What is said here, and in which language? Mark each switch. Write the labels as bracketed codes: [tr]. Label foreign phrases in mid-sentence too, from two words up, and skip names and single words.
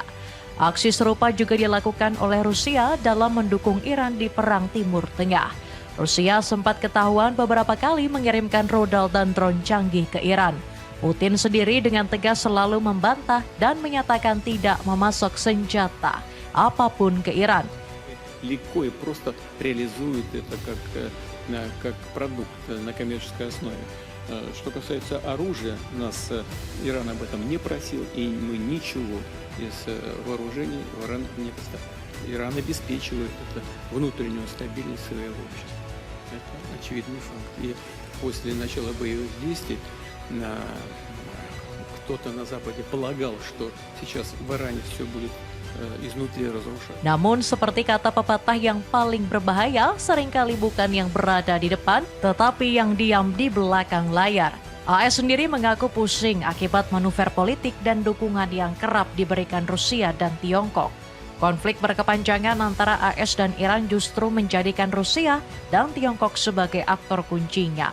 [id] Aksi serupa juga dilakukan oleh Rusia dalam mendukung Iran di Perang Timur Tengah. Rusia sempat ketahuan beberapa kali mengirimkan rudal dan drone canggih ke Iran. Putin sendiri dengan tegas selalu membantah dan menyatakan tidak memasok senjata apapun ke Iran. [ru] Легко и просто реализует это как продукт на коммерческой основе. Что касается оружия, нас Иран об этом не просил, и мы ничего из вооружений в Иран не поставляем. Иран обеспечивает это внутреннюю стабильность своего общества. Это очевидный факт. И после начала боевых действий кто-то на Западе полагал, что сейчас в Иране все будет iznutri разрушать. [id] Namun seperti kata pepatah, yang paling berbahaya seringkali bukan yang berada di depan, tetapi yang diam di belakang layar. AS sendiri mengaku pusing akibat manuver politik dan dukungan yang kerap diberikan Rusia dan Tiongkok. Konflik berkepanjangan antara AS dan Iran justru menjadikan Rusia dan Tiongkok sebagai aktor kuncinya.